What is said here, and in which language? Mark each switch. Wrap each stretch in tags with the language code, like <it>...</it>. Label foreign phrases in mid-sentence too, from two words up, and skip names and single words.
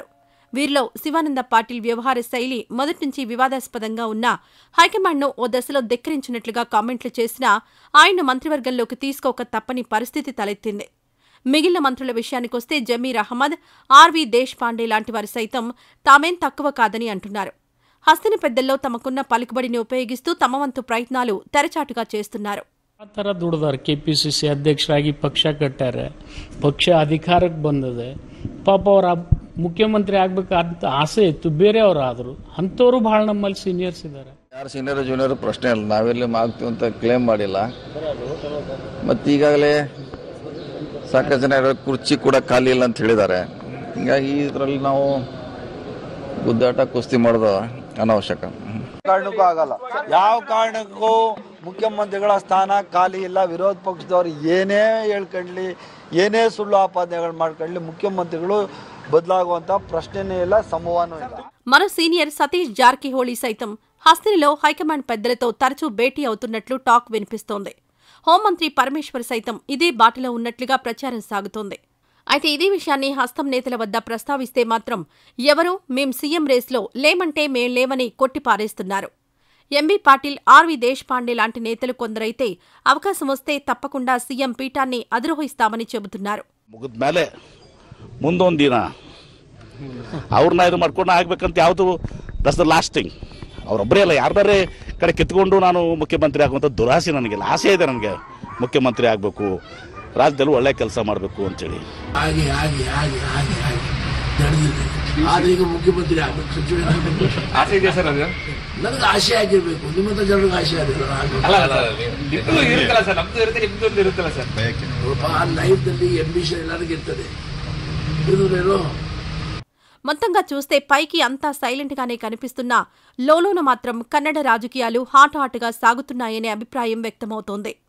<te>వీరిలో శివానంద పాటిల్ వ్యవహార శైలి మొదటినుంచి వివాదాస్పదంగా ఉన్నా హైకమాండ్ను ఓ దశలో ధిక్కరించినట్లుగా కామెంట్లు చేసినా ఆయన మంత్రివర్గంలోకి తీసుకోక తప్పని పరిస్థితి తలెత్తింది. మిగిలిన మంత్రుల విషయానికొస్తే జమీర్ అహ్మద్, ఆర్వీ దేశ్పాండే లాంటి వారు సైతం తామేం తక్కువ కాదని అంటున్నారు. హస్తిన పెద్దల్లో తమకున్న పలుకుబడిని ఉపయోగిస్తూ తమ వంతు ప్రయత్నాలు తెరచాటుగా చేస్తున్నారు.</te> <kn>ಆ ಥರ ದುಡಿದಾರೆ. ಕೆಪಿಸಿಸಿ ಅಧ್ಯಕ್ಷರಾಗಿ ಪಕ್ಷ ಕಟ್ಟಾರೆ, ಪಕ್ಷ ಅಧಿಕಾರಕ್ಕೆ ಬಂದಿದೆ. ಪಾಪ ಅವ್ರ ಮುಖ್ಯಮಂತ್ರಿ ಆಗ್ಬೇಕಂತ ಆಸೆ ಇತ್ತು, ಬೇರೆಯವರಾದ್ರು ಅಂಥವ್ರು ಬಹಳ ನಮ್ಮಲ್ಲಿ ಸೀನಿಯರ್ಸ್ ಇದ್ದಾರೆ. ಯಾರು ಸೀನಿಯರ್ ಜೂನಿಯರ್ ಪ್ರಶ್ನೆ ಇಲ್ಲ, ನಾವೆಲ್ಲಿ ಆಗ್ತೀವಿ ಅಂತ ಕ್ಲೇಮ್ ಮಾಡಿಲ್ಲ. ಮತ್ತು ಈಗಾಗಲೇ ಸಾಕಷ್ಟು ಜನ ಕುರ್ಚಿ ಕೂಡ ಖಾಲಿ ಇಲ್ಲ ಅಂತ ಹೇಳಿದ್ದಾರೆ. ಹಿಂಗಾಗಿ ಇದರಲ್ಲಿ ನಾವು ಗುದ್ದಾಟ ಕುಸ್ತಿ ಮಾಡೋದು ಅನಾವಶ್ಯಕ. ಕಾರಣಕ್ಕೂ ಆಗಲ್ಲ. ಯಾವ ಕಾರಣಕ್ಕೂ ಮುಖ್ಯಮಂತ್ರಿಗಳ ಸ್ಥಾನ ಖಾಲಿ ಇಲ್ಲ. ವಿರೋಧ ಪಕ್ಷದವ್ರು ಏನೇ ಹೇಳ್ಕೊಳ್ಳಿ, ಏನೇ ಸುಳ್ಳು ಆಪಾದನೆಗಳು ಮಾಡ್ಕೊಳ್ಳಿ, ಮುಖ್ಯಮಂತ್ರಿಗಳು ಬದಲಾಗುವಂತ ಪ್ರಶ್ನೆನೇ ಇಲ್ಲ, ಸಂಭವನೂ ಇಲ್ಲ.</kn> <te>మన సీనియర్ సతీష్ జార్కిహోళీ సైతం హస్తినిలో హైకమాండ్ పెద్దలతో తరచూ భేటీ అవుతున్నట్లు టాక్ వినిపిస్తోంది. హోంమంత్రి పరమేశ్వర్ సైతం ఇదే బాటలో ఉన్నట్లుగా ప్రచారం సాగుతోంది. అయితే ఇదే విషయాన్ని హస్తం నేతల వద్ద ప్రస్తావిస్తే మాత్రం ఎవరూ మేం సీఎం రేస్లో లేమంటే మేం లేమని కొట్టిపారేస్తున్నారు. ఎంబీ పాటిల్, ఆర్వి దేశపాండే లాంటి నేతలు కొందరైతే అవకాశం వస్తే తప్పకుండా సీఎం పీఠాన్ని అధిరోహిస్తామని చెబుతున్నారు.</te> <kn>ಮುಗಿದ್ಮೇಲೆ ಮುಂದೊಂದು ದಿನ ಅವ್ರನ್ನ ಇದು ಮಾಡ್ಕೊಂಡು ಆಗ್ಬೇಕಂತ ಯಾವುದು</kn> <en>that's the last thing.</en> <kn>ಅವರೊಬ್ಬರೇ ಅಲ್ಲ, ಯಾರ್ದಾರೇ ಕಡೆ ಕಿತ್ಕೊಂಡು ನಾನು ಮುಖ್ಯಮಂತ್ರಿ ಆಗುವಂಥ ದುರಾಸೆ ನನಗಿಲ್ಲ. ಆಸೆ ಇದೆ ನನಗೆ, ಮುಖ್ಯಮಂತ್ರಿ ಆಗಬೇಕು, ರಾಜ್ಯದಲ್ಲಿ ಒಳ್ಳೆ ಕೆಲಸ ಮಾಡಬೇಕು ಅಂತೇಳಿ. ಹಾಗೆ ಹಾಗೆ ಹಾಗೆ ಹಾಗೆ ಹಾಗೆ ನಡೆದಿದೆ. ಆದ್ರೆ ಈಗ ಮುಖ್ಯಮಂತ್ರಿ ಆಗಬೇಕು, ಸಚಿವ ಆಸೆ ಇದೆ ಸರ್. ಅದು ನನಗೆ ಆಸೆ ಆಗಿರ್ಬೇಕು, ನಿಮ್ಮಂತ ಜನರಿಗೆ ಆಸೆ ಆಗಿಲ್ಲ. ಇರುತ್ತಲ್ಲ ಸರ್, ನಮ್ದು ಇರುತ್ತೆ, ನಿಮ್ದು ಇರುತ್ತಲ್ಲ ಸರ್. ಲೈಫ್ ನಲ್ಲಿ ಅಂಬಿಷನ್ ಎಲ್ಲರಿಗೂ ಇರ್ತದೆ. ಇದು</kn> <te>మొత్తంగా చూస్తే పైకి అంతా సైలెంట్గానే కనిపిస్తున్నా లోలోన మాత్రం కన్నడ రాజకీయాలు హాటాటుగా సాగుతున్నాయనే అభిప్రాయం వ్యక్తమవుతోంది.</te>